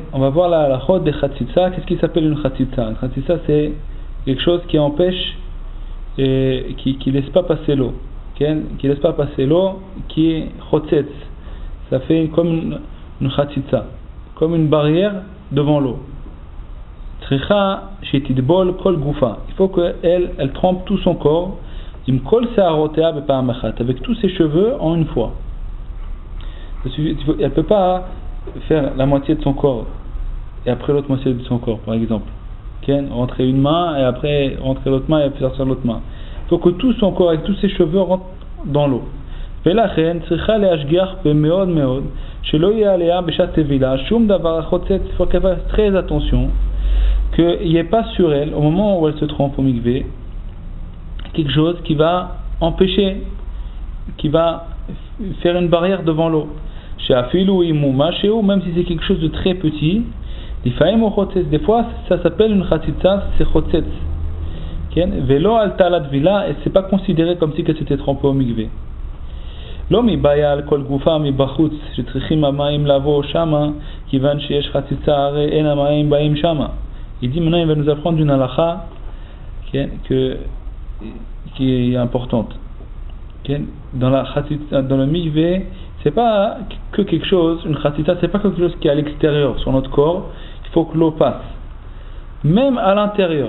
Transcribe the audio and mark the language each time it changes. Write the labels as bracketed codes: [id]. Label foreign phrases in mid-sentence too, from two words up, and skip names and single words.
[fr] On va voir la halachot de Chatzitza. Qu'est-ce qui s'appelle une Chatzitza? Une Chatzitza, c'est quelque chose qui empêche, qui laisse pas passer l'eau. Okay. Qui laisse pas passer l'eau, qui est Chotzetz. Ça fait comme une Chatzitza, comme une barrière devant l'eau. [he] צריכה שתטבול כל גופה. [fr] Il faut qu'elle trempe tout son corps. [he] עם כל שערותיה בפעם אחת. [fr] Avec tous ses cheveux en une fois. Elle ne peut pas faire la moitié de son corps et après l'autre moitié de son corps, par exemple. Rentrer une main et après rentrer l'autre main et puis sortir l'autre main. Il faut que tout son corps avec tous ses cheveux rentrent dans l'eau. [he] ולכן צריכה להשגיח במאוד מאוד שלא יהיה עליה בשעת טבילה שום דבר החוצץ. [fr] Il faut qu'elle fasse très attention qu'il n'y ait pas sur elle, au moment où elle se trempe au mikvé, quelque chose qui va empêcher, qui va faire une barrière devant l'eau. Même si c'est quelque chose de très petit, des fois ça s'appelle une chatzitza, c'est chotzetz. [he] ולא עלתה לה טבילה, [fr] et c'est pas considéré comme si elle s'était trempée au mikvé. [he] לא מבעיה על כל גופה מבחוץ שצריכים המים לבוא שמה כיוון שיש חציצה הרי אין המים באים שמה. [fr] Il dit maintenant il va nous apprendre une halakha qui est importante. Dans le mikvé, c'est pas que quelque chose, une chatzitza, c'est pas quelque chose qui est à l'extérieur sur notre corps. Il faut que l'eau passe, même à l'intérieur.